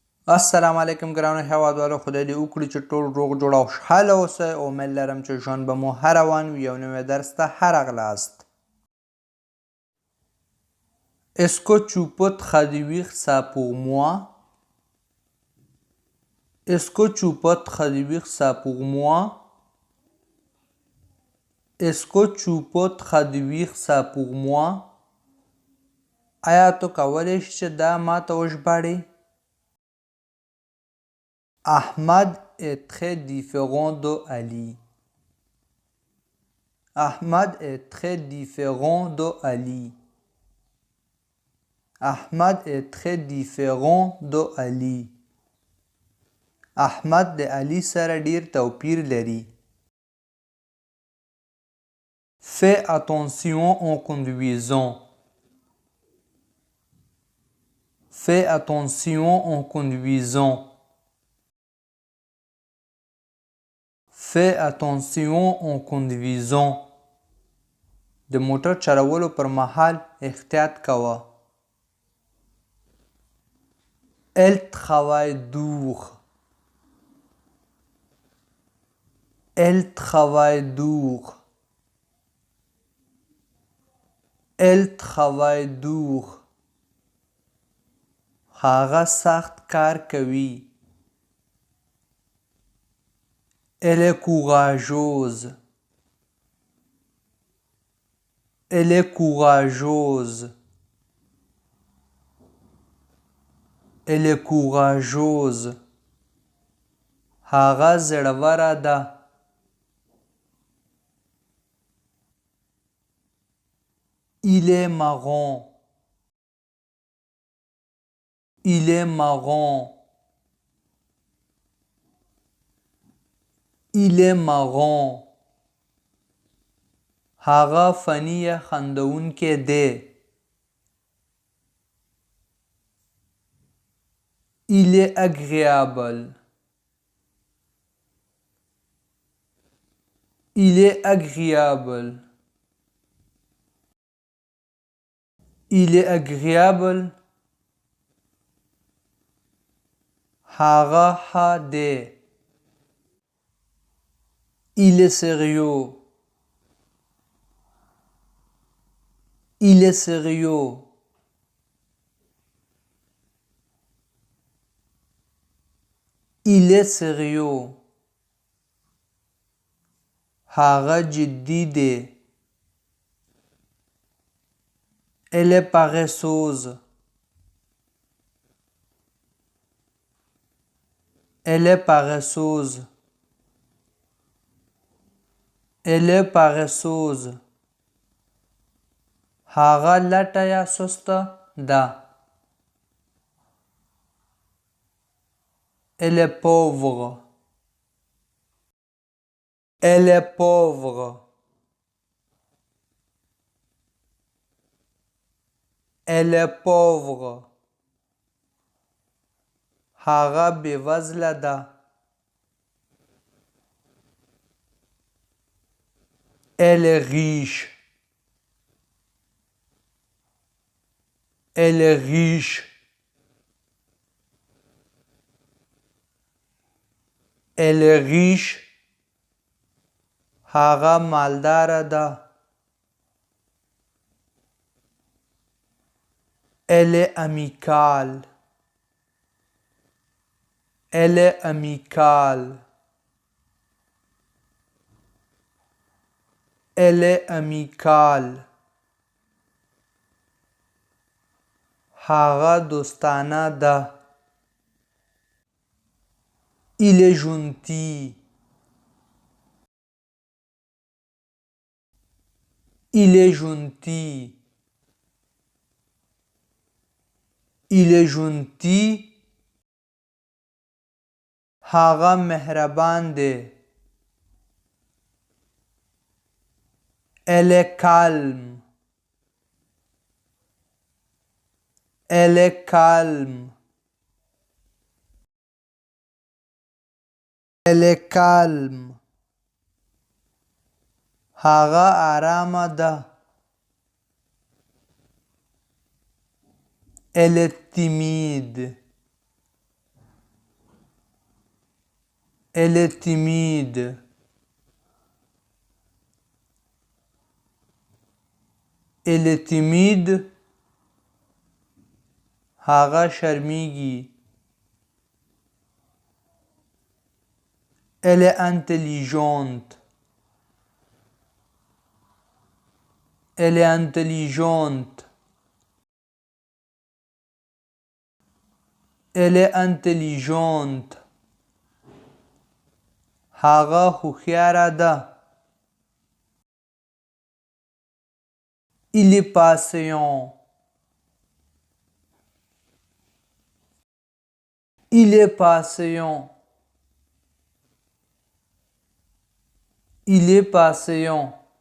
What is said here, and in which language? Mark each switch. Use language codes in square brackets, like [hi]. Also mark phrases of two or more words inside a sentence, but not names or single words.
[ps] السلام علیکم ګرانو هیوادوالو، خدای دې وکړي چې ټول روغ جوړ او خوشحاله اوسئ. امید لرم چې ژوند به مو ښه روان وي. یو نوی درس ته ښه راغلاست. [fr] Est-ce que tu peux traduire ça pour moi? Est-ce que tu peux traduire ça pour moi? Est-ce que tu peux traduire ça pour moi? [ps] آیا ته کولی شې چې دا ماته وژباړې؟ [fr] Ahmad est très différent de Ali. Ahmad est très différent de Ali. Ahmad est très différent de Ali. [ps] Ahmad د علي سره ډیر توپیر لري. [fr] Fais attention en conduisant. Fais attention en conduisant. Fais attention en conduisant. [ps] د موټر چلولو پر مهال احتیاط کوه. [fr] Elle travaille dur. Elle travaille dur. Elle travaille dur. [ps] هغه سخت کار کوي. [fr] Elle est courageuse. Elle est courageuse. Elle est courageuse. [ps] هغه زړوره ده. [fr] Il est marrant. Il est marrant. Il est marrant. [ps] هغه فني خندونکی دی. [fr] Il est agréable. Il est agréable. Il est agréable. [ps] هغه ښه دی. [fr] Il est sérieux. Il est sérieux. Il est sérieux. [ps] هغه جدي دی. [fr] Elle est paresseuse. Elle est paresseuse. Elle est paresseuse. [ps] هغه لټه یا سسته ده. [fr] Elle est pauvre. Elle est pauvre. Elle est pauvre. [ps] هغه بېوزله ده. [fr] Elle est riche. Elle est riche. Elle est riche. [ps] هغه مالداره ده. [fr] Elle est amicale. Elle est amicale. Elle est amicale. [ps] هغه دوستانه ده. [fr] Il est gentil. Il est gentil. Il est gentil. [ps] هغه مهربان دی. [fr] Elle est calme. Elle est calme. Elle est calme. [ps] هغه آرامه ده. [fr] Elle est timide. Elle est timide. Elle est timide. [ps] هغه شرمیږي. [fr] Elle est intelligente. Elle est intelligente. Elle est intelligente. [ps] هغه هوښیاره ده. [fr] Il est patient. Il est patient. Il est patient.